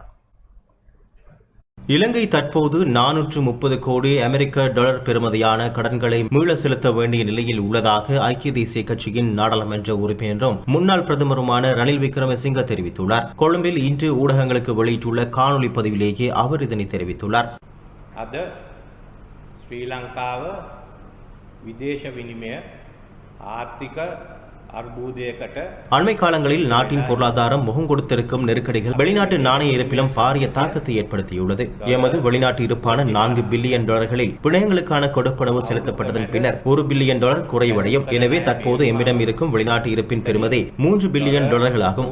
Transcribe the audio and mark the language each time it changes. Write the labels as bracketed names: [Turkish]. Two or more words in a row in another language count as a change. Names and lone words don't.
[Tamil] இலங்கை தற்போது 430 கோடி அமெரிக்க டாலர் பெறுமதியான கடன்களை மீள செலுத்த வேண்டிய நிலையில் உள்ளதாக ஐக்கிய தேசிய கட்சியின் நாடாளுமன்ற உறுப்பினரும் முன்னாள் பிரதமருமான ரணில் விக்ரமசிங்க தெரிவித்துள்ளார். கொழும்பில் இன்று ஊடகங்களுக்கு வெளியிட்டுள்ள காணொலி பதிவிலேயே அவர் இதனை தெரிவித்துள்ளார். [Sinhala] අද ශ්‍රී ලංකාව විදේශ විනිමය ආර්ථික අර්බුදයකට [Tamil] அண்மை காலங்களில் நாட்டின் பொருளாதாரம் முகம் கொடுத்திருக்கும் நெருக்கடிகள் வெளிநாட்டு நாணய இருப்பிலும் பாரிய தாக்கத்தை ஏற்படுத்தியுள்ளது. எமது வெளிநாட்டு இருப்பான 4 பில்லியன் டாலர்களில் பிணையங்களுக்கான கொடுப்பனவு செலுத்தப்பட்டதன் பின்னர் 1 பில்லியன் டாலர் குறைவடையும். எனவே தற்போது எம்மிடம் இருக்கும் வெளிநாட்டு இருப்பின் பெறுமதி 3 பில்லியன் டாலர்களாகும்.